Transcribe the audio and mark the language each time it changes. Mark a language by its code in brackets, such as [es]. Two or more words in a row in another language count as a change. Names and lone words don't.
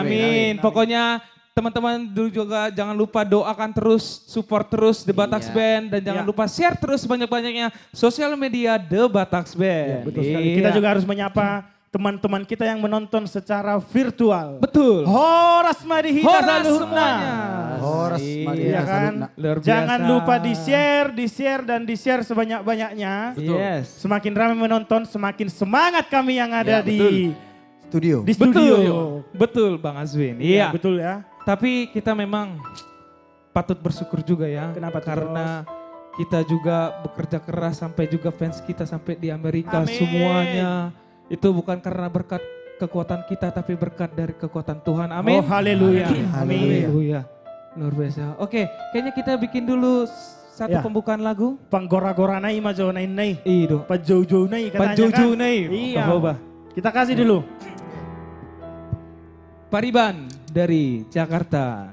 [id] Amin. Pokoknya teman-teman dulu juga jangan lupa doakan terus, support terus The Bataks Iya. Band dan jangan Iya. lupa share terus banyak-banyaknya sosial media The Bataks Band. Betul sekali. Kita Iya. juga harus menyapa teman-teman kita yang menonton secara virtual. Betul. [bbc] Horas Madihita Horas Saluhna. [id] semuanya. [bbc] Horas [id] Iya. [bbc] Madihita [id] Iya kan? [bbc] Salutna. [id] Luar biasa. Jangan lupa di-share dan di-share sebanyak-banyaknya. Yes. Semakin ramai menonton, semakin semangat kami yang ada Ya, di Studio. studio. Betul Bang Azwin. Iya, Iya. betul ya. Tapi kita memang patut bersyukur juga ya. Kenapa tuh, Karena kita juga bekerja keras sampai juga fans kita sampai di Amerika Amin. semuanya. Itu bukan karena berkat kekuatan kita tapi berkat dari kekuatan Tuhan. Amin. Oh, haleluya. Amin. Amin. Haleluya. Luar biasa. Oke, kayaknya kita bikin dulu satu Ya. pembukaan lagu. [bbc] Panggora-gora nai majo nai nai. Ido. Pajojo nai katanya Panjojo [id] kan. nih. Iya. Coba. Kita kasih dulu. Pariban dari Jakarta.